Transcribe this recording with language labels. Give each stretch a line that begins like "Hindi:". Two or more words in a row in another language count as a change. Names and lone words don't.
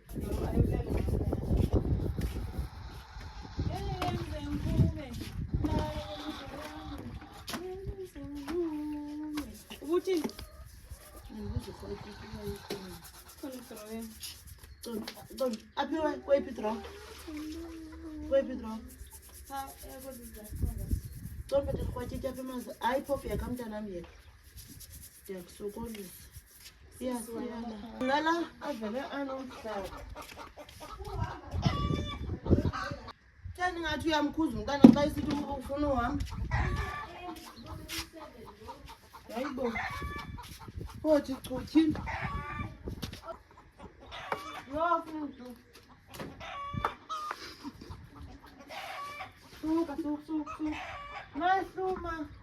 Xhosa: Ukuthi aphiwe kwepitro. Kwepitro.
English: Don't put it
Xhosa: kwatiti apha manzi. Hayi phofu yakamntanami yethu. Ndiyakusokolisa. Siyasiyana. Ngala avele anomhlaba. Thani ngathi uyamkhuza umntana xa isithi ufuna uhamba. Hayibo. Othi chuthini. Yo futhi. Suka. Masuma.